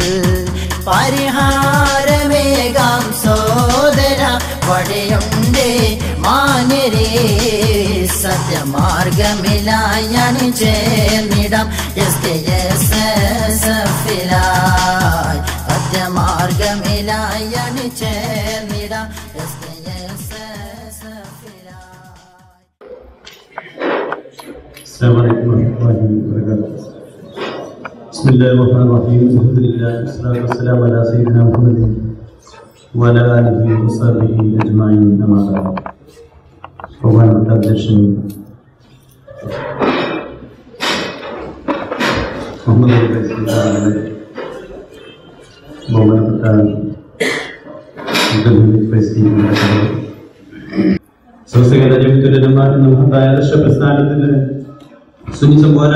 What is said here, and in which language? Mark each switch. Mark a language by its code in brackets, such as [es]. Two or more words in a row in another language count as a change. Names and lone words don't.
[ml] പരിഹാരമേകാം സോദര വഴിയുണ്ടേ മാന്യരേ സത്യമാർഗമിലായണി ചേർന്നിടാം SKSSFിലായി സത്യമാർഗമിലായണി ചേർന്നിടാം SKSSFിലായി. [ar] السلام عليكم ورحمة الله وبركاته. بسم الله الرحمن الرحيم. الحمد لله والصلاة والسلام على سيدنا محمد وعلى آله وصحبه أجمعين. أما بعد. [ml] ബഹുമാനപ്പെട്ട അധ്യക്ഷൻ മുഹമ്മദ് ബഹുമാനപ്പെട്ട സ്വസകല ജമിത്തുലമ എന്ന മഹത്തായ ആദർശ പ്രസ്ഥാനത്തിന് സുന്നി പോരാ